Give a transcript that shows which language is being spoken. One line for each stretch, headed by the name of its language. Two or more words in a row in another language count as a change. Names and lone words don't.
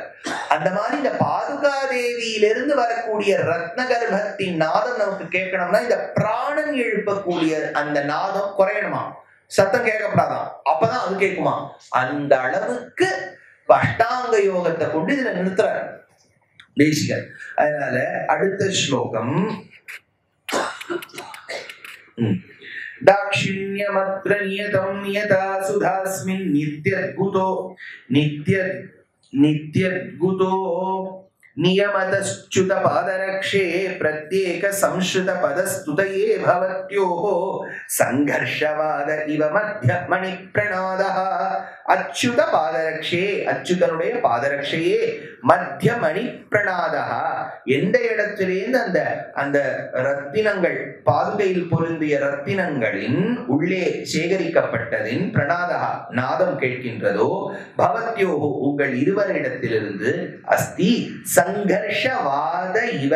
Tamil: அந்த மாதிரி இந்த பாதுகாதேவியிலிருந்து வரக்கூடிய ரத்னகர்பத்தின் நாதம் நமக்கு கேட்கணும்னா இந்த பிராணன் எழுப்பக்கூடிய அந்த நாதம் குறையணுமா, சத்தம் கேட்கப்படாதான். அப்பதான் அது கேட்குமா. அந்த அளவுக்கு அஷ்டாங்க யோகத்தை கொண்டு இதுல நிறுத்துறாரு தேசிகர். அதனால அடுத்த ஸ்லோகம்,
Sanskrit: दाक्षिण्यमत्र नियतं नियता सुधास्मिन् नित्यद्गुतो नियमतश्च्युत पादरक्षे प्रत्येक संश्रुत पदस्तुतये भवत्योः संघर्षवाद इव मध्य मणि प्रणादः. अच्युत पादरक्षे,
Tamil: அச்சுதனுடைய பாதரட்சையே
Sanskrit: मध्य मणि प्रणादा.
Tamil: எந்த இடத்திலேருந்து அந்த அந்த ரத்தினங்கள், பாதுகையில் பொருந்திய ரத்தினங்களின் உள்ளே சேகரிக்கப்பட்டதின் பிரணாதா நாதம் கேட்கின்றதோ, பவத்யோஹோ உங்கள் இருவரிடத்திலிருந்து
Sanskrit: अस्ति संघर्षवाद इव.